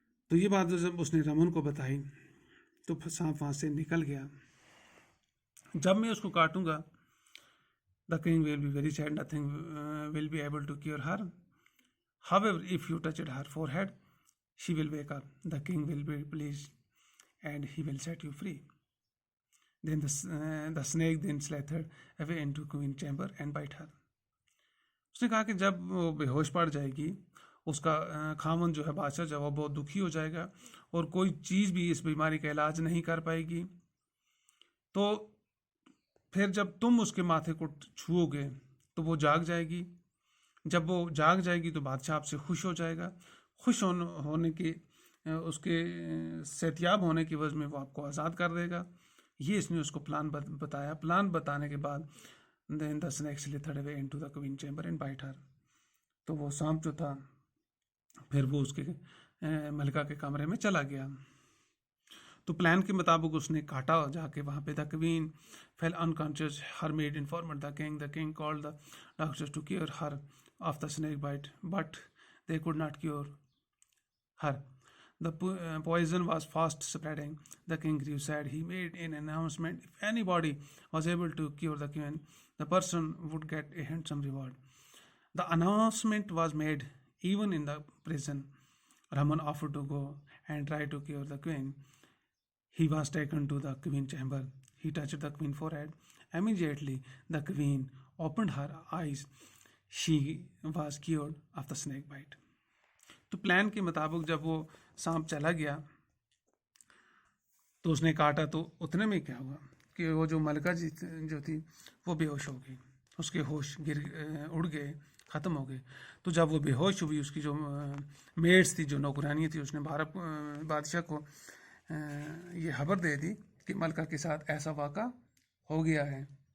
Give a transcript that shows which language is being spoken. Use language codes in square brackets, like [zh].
[hi] तो ये बात जब उसने रमन को बताई तो सांप वहाँ से निकल गया. जब मैं उसको काटूंगा, [en] The king will be very sad, nothing will be able to cure her. However if you touched her forehead she will wake up. The king will be pleased and he will set you free. Then the snake then slithered away into queen chamber and bite her. [hi] उसने कहा कि जब वो बेहोश पड़ जाएगी, उसका खामन जो है बादशाह जो है वो बहुत दुखी हो जाएगा और कोई चीज़ भी इस बीमारी का इलाज नहीं कर पाएगी. तो फिर जब तुम उसके माथे को छुओगे तो वो जाग जाएगी. जब वो जाग जाएगी तो बादशाह आपसे खुश हो जाएगा. खुश होने की उसके सेहतियाब होने की वजह में वो आपको आज़ाद कर देगा. ये इसने उसको प्लान बताया. प्लान बताने के बाद [en] Then the snake slithered away into the queen chamber and bite her. [hi] तो वो सांप जो था फिर वो उसके मलिका के कमरे में चला गया. तो प्लान के मुताबिक उसने काटा जाके वहाँ पे. [en] The queen fell unconscious. Her made informed the king called the doctors to cure her of the snake bite but they could not cure her. The poison was fast spreading. The king grew sad. He made an announcement. If anybody was able to cure the queen, the person would get a handsome reward. The announcement was made even in the prison. Raman offered to go and try to cure the queen. He was taken to the queen chamber. He touched the queen's forehead. Immediately, the queen opened her eyes. She was cured of the snake bite. [hi] तो plan के मुताबिक जब वो सांप चला गया तो उसने काटा, तो उतने में क्या हुआ कि वो जो मलका जी जो थी वो बेहोश हो गई, उसके होश उड़ गए, ख़त्म हो गए। तो जब वो बेहोश हुई, उसकी जो मेड्स थी, जो नौकरानी थी, उसने भारत बादशाह को ये खबर दे दी कि मलका के साथ ऐसा वाक़ा हो गया है।